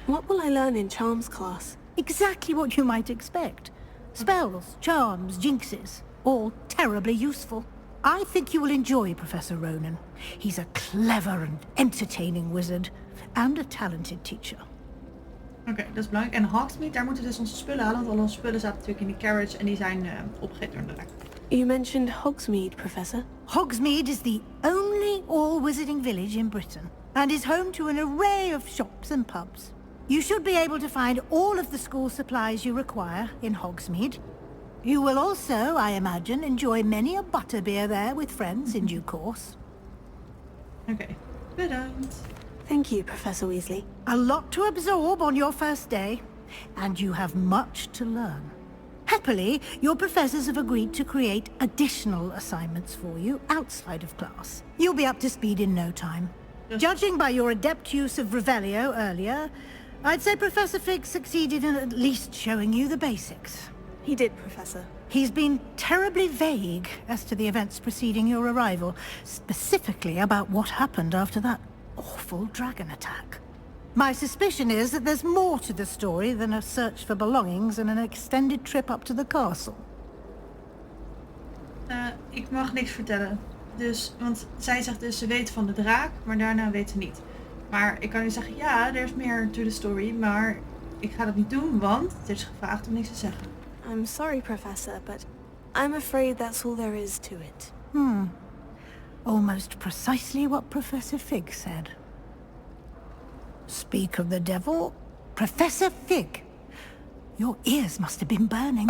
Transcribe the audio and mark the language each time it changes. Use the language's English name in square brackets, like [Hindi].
[English] What will I learn in Charms class? Exactly what you might expect. Spells, charms, jinxes, all terribly useful. I think you will enjoy Professor Ronan. He's a clever and entertaining wizard, and a talented teacher. [Dutch] Oké, dat is belangrijk. En Hogsmeade, daar moeten we dus onze spullen halen, want al onze spullen zaten natuurlijk in die carriage en die zijn opgegeten door de draak. [English] You mentioned Hogsmeade, Professor. Hogsmeade is the only all-wizarding village in Britain, and is home to an array of shops and pubs. You should be able to find all of the school supplies you require in Hogsmeade. You will also, I imagine, enjoy many a butterbeer there with friends in due course. [Dutch] Oké, bedankt. [English] Thank you, Professor Weasley. A lot to absorb on your first day, and you have much to learn. Happily, your professors have agreed to create additional assignments for you outside of class. You'll be up to speed in no time. Judging by your adept use of Revelio earlier, I'd say Professor Fig succeeded in at least showing you the basics. He did, Professor. He's been terribly vague as to the events preceding your arrival, specifically about what happened after that awful dragon attack. My suspicion is that there's more to the story than a search for belongings and an extended trip up to the castle. [Dutch] Ik mag niks vertellen. Dus, want zij zegt dus ze weet van de draak, maar daarna weet ze niet. Maar ik kan nu zeggen, ja, er is meer [English] to the story, [Dutch] maar ik ga dat niet doen, want het is gevraagd om niks te zeggen. [English] I'm sorry, Professor, but I'm afraid that's all there is to it. Almost precisely what Professor Fig said. Speak of the devil, Professor Fig. Your ears must have been burning.